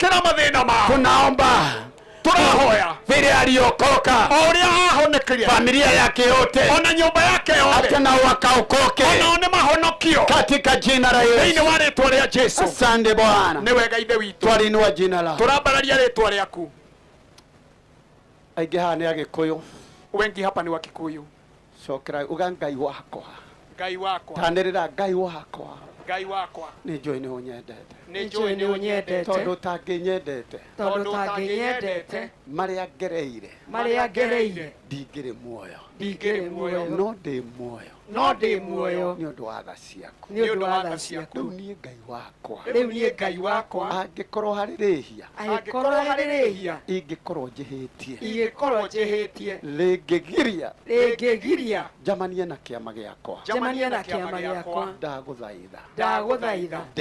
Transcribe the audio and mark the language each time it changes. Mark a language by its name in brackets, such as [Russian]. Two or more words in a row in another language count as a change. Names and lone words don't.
[Swahili] Tunaomba vile aliokoka familia yake yote, hata nao wakaokoke katika jina la Yesu. Asante Bwana, twalinua jina lako. [Kikuyu] Aingĩ haha nĩ Agĩkũyũ, [Swahili] wengi hapa ni Wakikuyu. [Kikuyu] Cokera uga Ngai wakwa, Ngai wakwa, tanĩrĩra Ngai wakwa, Ngai wakwa, nĩ njũĩ nĩ ũnyendete, nĩ njũĩ nĩ ũnyendete, tondũ ũtangĩnyendete, marĩa ngereire ndingĩrĩ muoyo, no ndĩ muoyo, nĩ ũndũ wa tha ciaku, rĩu niĩ Ngai wakwa, angĩkorwo harĩ rĩhia ingĩkorwo njĩhĩtie, rĩngĩgiria njamanie na kĩama gĩakwa, ndagũthaitha